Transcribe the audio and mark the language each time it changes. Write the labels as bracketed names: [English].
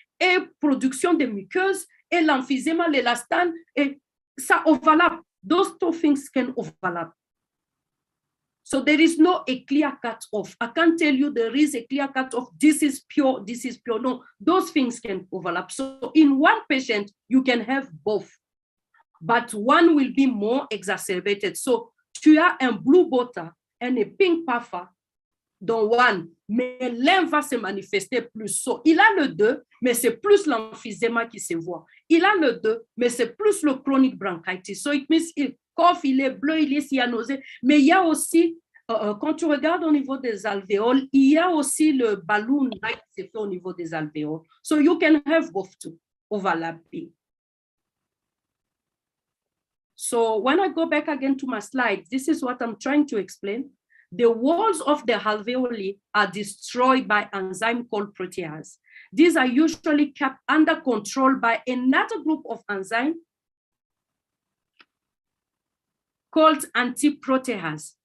[French] Et production de muqueuses et l'emphysema, l'élastane, et ça overlap. [English] Those two things can overlap. So there is no a clear cut off. I can't tell you there is a clear cut off. This is pure, this is pure. No, those things can overlap. So in one patient, you can have both. But one will be more exacerbated. [French] So, tu as un blue butter et un pink puffer dans one, mais l'un va se manifester plus. So, il a le 2, mais c'est plus l'emphysema qui se voit. Il a le 2, mais c'est plus le chronic bronchitis. [English] So, it means [French] il cough, il est bleu, il est cyanosé. Mais il y a aussi, quand tu regardes au niveau des alvéoles, il y a aussi le balloon qui se fait au niveau des alvéoles. [English] So, you can have both two overlapping. So when I go back again to my slides, this is what I'm trying to explain. The walls of the alveoli are destroyed by enzyme called protease. These are usually kept under control by another group of enzymes called antiprotease.